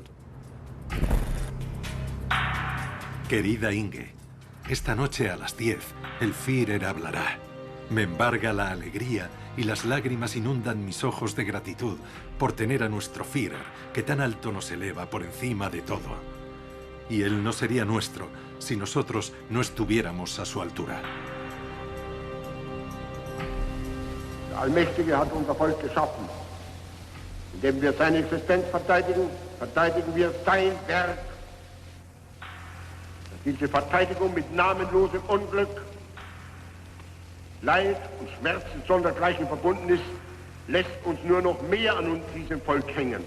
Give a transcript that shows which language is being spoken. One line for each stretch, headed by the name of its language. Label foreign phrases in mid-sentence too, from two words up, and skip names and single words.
Spanish: Querida Inge, esta noche a las 10, el Führer hablará. Me embarga la alegría y las lágrimas inundan mis ojos de gratitud por tener a nuestro Führer, que tan alto nos eleva por encima de todo. Y él no sería nuestro si nosotros no estuviéramos a su altura.
German: Der Allmächtige hat unser Volk geschaffen. Indem wir seine Existenz verteidigen, verteidigen wir sein Werk. Diese Verteidigung mit namenlosem Unglück, Leid und Schmerz sondergleichen verbunden ist, lässt uns nur noch mehr an uns, diesem Volk, hängen.